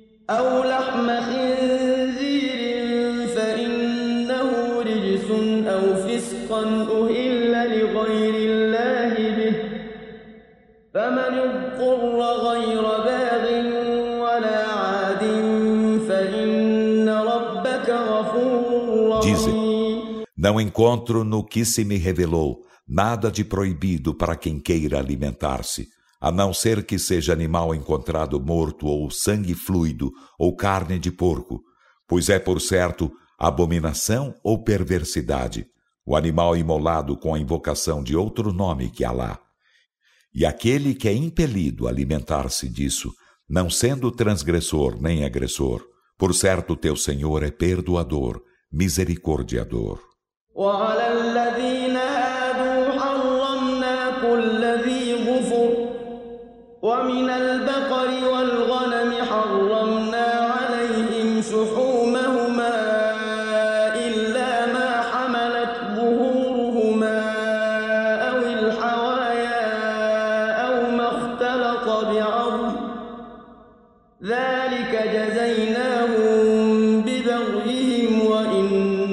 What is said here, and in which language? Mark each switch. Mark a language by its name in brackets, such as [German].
[Arabic] أو لحم خنزير فإنه رجس أو فسقا أهل لغير الله به فمن اضطر غير باغ ولا عاد فإن ربك غفور رحيم. [Portuguese] Não encontro no que se me revelou nada de proibido para quem queira alimentar-se, a não ser que seja animal encontrado morto ou sangue fluido ou carne de porco, pois é, por certo, abominação ou perversidade o animal imolado com a invocação de outro nome que Alá. E aquele que é impelido a alimentar-se disso, não sendo transgressor nem agressor, por certo teu Senhor é perdoador, misericordiador. [Arabic] وعلى الذين هادوا حرمنا كل ذي ظفر ومن البقر والغنم حرمنا عليهم شحومهما إلا ما حملت ظهورهما أو الحوايا أو ما اختلط بعرض ذلك جزيناهم ببغيهم وإن